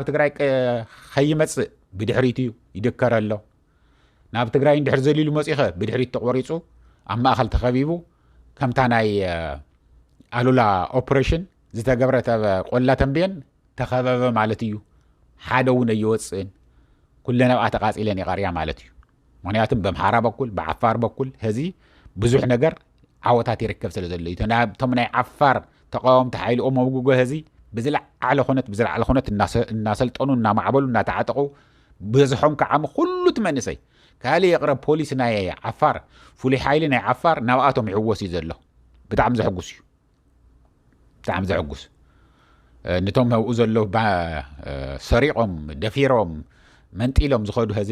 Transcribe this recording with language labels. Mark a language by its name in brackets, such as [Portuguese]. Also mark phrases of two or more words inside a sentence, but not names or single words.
[Tigrinya] ትግራይ ከይመጽእ ብድሕሪት እዩ ይድከረሎ ናብ ትግራይ እንድሕር ዘሊሉ መጺኸ ብድሕሪት ተቆሪጹ ኣብ ማእኸል ተኸቢቡ ከምታ ናይ ኣሉላ ኦፕሬሽን ዝተገብረት ኣብ ቆላ ተንቤን ተኸበበ ማለት እዩ ሓደ እውን ኣይወጽእን ኩለን ኣብኣ ተቃጺለን ይቐርያ ማለት እዩ ምክንያቱም በምሓራ በኩል ብዓፋር በኩል ህዚ ብዙሕ ነገር ዓወታት ይርከብ ስለ ዘሎ እዩ ቶም ናይ ዓፋር ተቃወምቲ ሓይሎም መውግጎ ህዚ ብዝለዓለ ኹነት እናሰልጠኑ እናማዕበሉ እናተዓጠቁ በዝሖም ከዓም ኩሉ ትመንሰይ ካልእ የቕረብ ፖሊስ ናይ ዓፋር ፍሉይ ሓይሊ ናይ ዓፋር ናብኣቶም ይሕወስ እዩ ዘሎ ብጣዕሚ ዘሕጉስ እዩ ብጣዕሚ ዘሕጉስ ነቶም ኣብኡ ዘሎ ሰሪቆም ደፊሮም መንጢሎም ዝኸዱ ህዚ